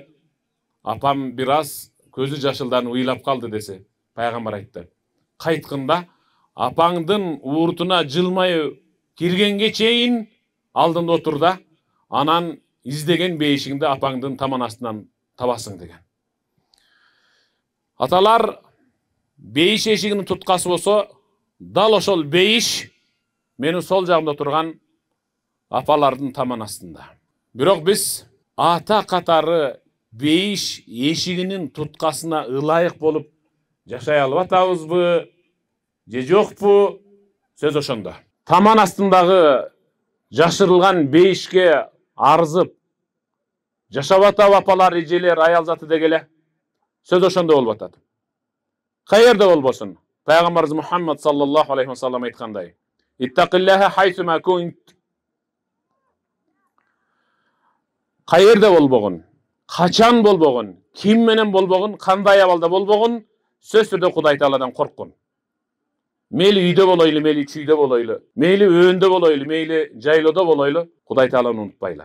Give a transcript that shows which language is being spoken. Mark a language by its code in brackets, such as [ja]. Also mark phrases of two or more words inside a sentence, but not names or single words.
[ky] Апам бир аз көзү жашылданып ыйлап калды десе, пайгамбар айтты. Кайткында апаңдын ууртуна жылмайы киргенге чейин алдында отур да, анан издеген бейишиңди апаңдын таман астынан табасың деген. Аталар бейиш эшигинин туткасы болсо, дал ошол бейиш менин сол жагымда турган апалардын таман астында. Бирок биз ата катары бейиш эшигинин туткасына ылайык болуп жашай алып атабызбы, же жокпу, сөз ошондо. Таман астындагы жашырылған бейишке арзып, жашап атап апалар, эжелер, аял заты дегеле, сөз ошондо болуп атат. Кайерде болбосун, Пайгамбарыбыз Мухаммад [ar] صلى الله عليه وسلم [ky] айткандай: [ar] "اتق الله حيثما كنت." [ky] Кайерде болбогун, качан болбогун, ким менен болбогун, кандай абалда болбогун, сөз түрдө Кудай Тааладан корккун. Meyli үйдө болойлу, meyli чүйдө болойлу, meyli өндө болойлу, meyli жайлоодо болойлу, Кудай Тааланы унутпайлы.